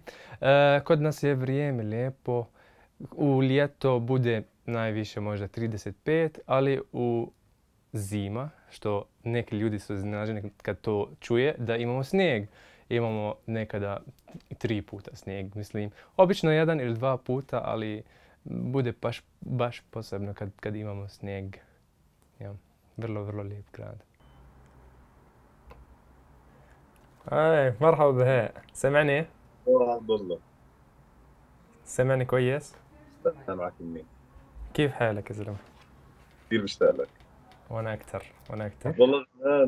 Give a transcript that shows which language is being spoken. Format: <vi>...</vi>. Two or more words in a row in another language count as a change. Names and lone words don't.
<bs>Kod nas je vrijeme lijepo. U ljeto bude najviše možda 35, ali u zima, što neki ljudi su iznenađeni kad to čuje, da imamo snijeg. Imamo nekada 3 puta snijeg, mislim. Obično 1 ili 2 puta, ali bude baš posebno kad imamo snijeg. Ja, vrlo, vrlo lijep grad.</bs> <ar>مرحبا بهاء، سامعني؟ عبد الله. سامعني كويس؟ سامعك منين؟ كيف حالك يا زلمة؟ كثير مشتاق لك. وأنا أكثر. عبد الله زمان.</ar>